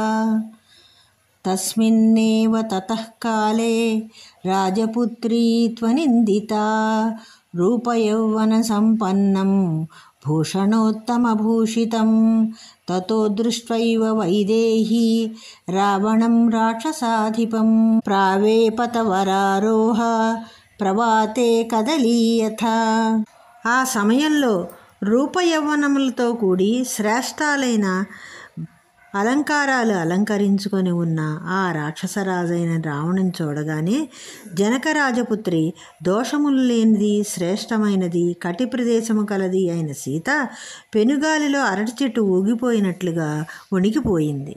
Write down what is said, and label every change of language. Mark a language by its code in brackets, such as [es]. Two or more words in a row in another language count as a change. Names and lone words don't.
[sa] तस्मिन्नेव ततः काले राजपुत्री त्वनिन्दिता रूपयौवनसम्पन्नं भूषणोत्तमभूषितं ततो दृष्ट्वैव वैदेही रावणं राक्षसाधिपं प्रावेपतवरारोह प्रवाते कदलीयथा। [te] ఆ సమయంలో రూపయౌవనములతో కూడి శ్రేష్టాలైన అలంకారాలు అలంకరించుకొని ఉన్న ఆ రాక్షసరాజైన రావణుని చూడగానే జనకరాజపుత్రి దోషములు లేనిది శ్రేష్టమైనది కటి ప్రదేశము కలది అయిన సీత పెనుగాలిలో అరటి చెట్టు ఊగిపోయినట్లుగా వణికిపోయింది.